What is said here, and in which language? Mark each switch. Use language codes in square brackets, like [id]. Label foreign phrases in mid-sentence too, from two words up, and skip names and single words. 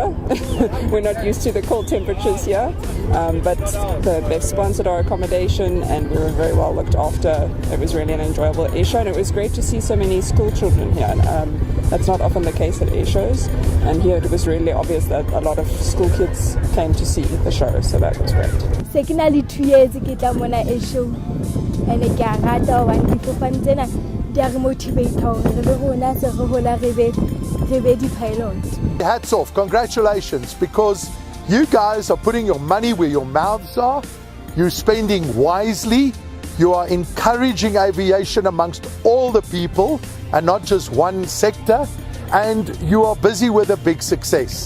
[en] We're not used to the cold temperatures here, but they've sponsored our accommodation and we were very well looked after. It was really an enjoyable air show, and it was great to see so many school children here. That's not often the case at air shows, and here it was really obvious that a lot of school kids came to see the show, so that was great. [st] Secondly, 2 years ke tla mona airshow, and ke a rata hobane difofane tsena di a re motivate hore re be rona se re hola re be di-pilot. [en] Hats off, congratulations, because you guys are putting your money where your mouths are, you're spending wisely, you are encouraging aviation amongst all the people and not just one sector, and you are busy with a big success.